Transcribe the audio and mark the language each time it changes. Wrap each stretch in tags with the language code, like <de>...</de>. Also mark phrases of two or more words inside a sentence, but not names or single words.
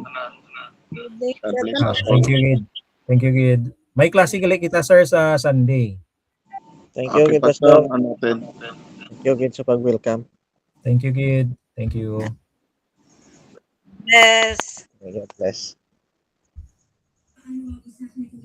<en>God bless us all. Thank you, Gid. Thank you, Gid.</en> <hil>May klase gali kita, sir, sa Sunday.</hil> <en>Thank you, Okay, Gid Pastor.</en> <tl>Pastor, natin.</tl> <en>Thank you, Gid,</en> <hil>sa pag-welcome.</hil> <en>Thank you, Gid. Thank you. Yes. God bless.</en>